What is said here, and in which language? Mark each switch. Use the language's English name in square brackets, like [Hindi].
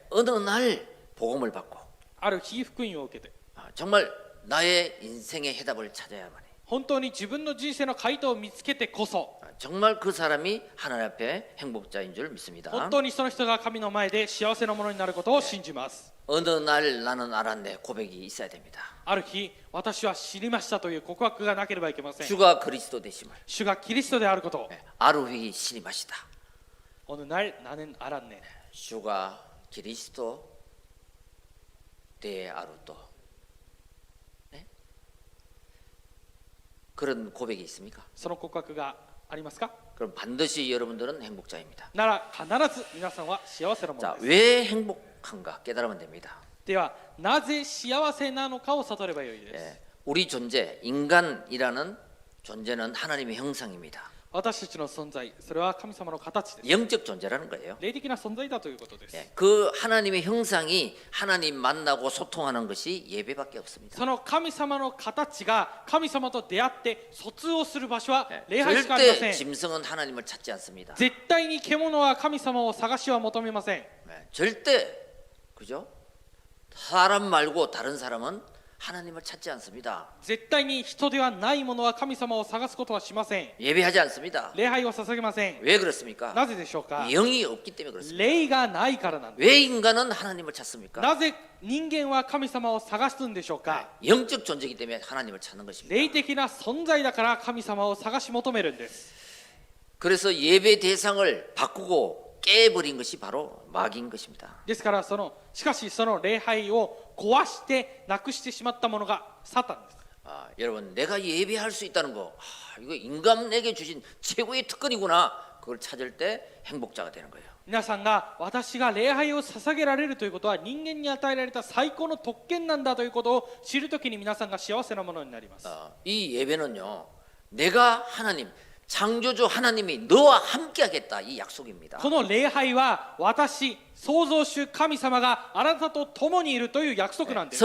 [Korean] 어느 날 복음을 받고 [Japanese] ある日福音を受けて、 [Korean] 정말 나의 인생의 해답을 찾아야만이 [Japanese] 本当に自分の人生の回答を見つけてこそ、 [Korean] 정말 그 사람이 하나님 앞에 행복자인 줄 믿습니다. [Japanese] 本当にその人が神の前で幸せなものになることを信じます。 [Korean] 어느 날 나는 알았네 고백이 있어야 됩니다. [Japanese] ある日、私は知りましたという告白がなければいけません。 [Korean] 주가 그리스도 되심을 [Japanese] 主がキリストであることを。 아루히 신임하시다. [Korean] 어느 날 나는 알았네. 주가 그리스도 대 아루도. 네? 그런 고백이 있습니까? [Japanese] その告白がありますか？ [Korean] 그럼 반드시 여러분들은 행복자입니다. [Japanese] なら必ず皆さんは幸せなもの [Korean] 자, [Japanese] です。 [Korean] 왜 행복한가 깨달으면 됩니다. [Japanese] ではなぜ幸せなのかを悟ればよいです。 [Korean] 우리 존재, 인간이라는 존재는 하나님의 형상입니다. [Japanese] 私たちの存在、それは神様の形です。 [Korean] 영적 존재라는 거예요. [Japanese] 霊的な存在だということです。 [Korean] 그 하나님의 형상이 하나님 만나고 소통하는 것이 예배밖에 없습니다. [Japanese] その神様の形が神様と出会って疎通をする場所は礼拝しかありませ [Korean] 절대 [Japanese] ん。 [Korean] 짐승은 하나님을 찾지 않습니다. [Japanese] 絶対に獣は神様を探しは求めません。 [Korean] 절대 그죠? 사람 말고 다른 사람은 하나님을 찾지 않습니다. [Japanese] 絶対に人ではないものは神様を探すことはしません。 [Korean] 예배하지 않습니다. [Japanese] 礼拝を捧げません。 [Korean] 왜 그렇습니까? [Japanese] なぜでしょうか。 [Korean] 영이 없기 때문에 그렇습니다. [Japanese] 霊がないからなんです。 [Korean] 왜 인간은 하나님을 찾습니까? [Japanese] なぜ人間は神様を探すんでしょうか。 [Korean] 영적 존재이기 때문에 하나님을 찾는 것입니다. [Japanese] 霊的な存在だから神様を探し求めるんです。 [Korean] 그래서 예배 대상을 바꾸고 깨버린 것이 바로 마귀인 것입니다. [Japanese] ですからしかしその礼拝を壊してなくしてしまったものがサタンです。 [Korean] 여러분 내가 예배할 수 있다는 거 이거 인간에게 주신 최고의 특권이구나. 그걸 찾을 때 행복자가 되는 거예요. [Japanese] 皆さんが私が礼拝を捧げられるということは人間に与えられた最高の特権なんだということを知るときに皆さんが幸せなものになります。 [Korean] 이 예배는요 내가 하나님 창조주 하나님이 너와 함께하겠다 이 약속입니다. [Japanese] この礼拝は私創造主神様があなたと共にいるという約束なんです。